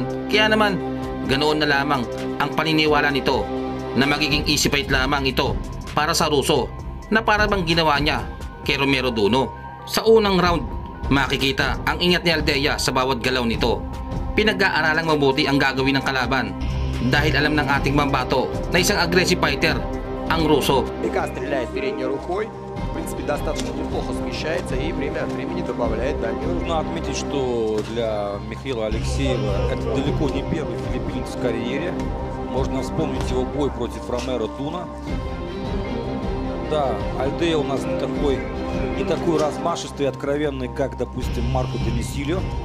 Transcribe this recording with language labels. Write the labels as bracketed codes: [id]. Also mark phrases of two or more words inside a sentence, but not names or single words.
[tl] Kaya naman, ganoon na lamang ang paniniwala nito na magiging [en] easy fight [tl] lamang ito para sa Russo na para bang ginawa niya kay Romero Duno. Sa unang round, makikita ang ingat ni Aldea sa bawat galaw nito. Pinag-aaralang mabuti ang gagawin ng kalaban dahil alam ng ating mambato na isang [en] aggressive fighter [tl] ang Russo. [ru] Бека стреляет передней рукой, в принципе, достаточно неплохо смещается и время от времени добавляет дальнюю. Нужно отметить, что для Михаила Алексеева это далеко не первый филиппинец в карьере. Можно вспомнить его бой против Ромеро Дуна. Да, Альдея у нас не такой размашистый и откровенный, как, допустим, Марко Домисилио.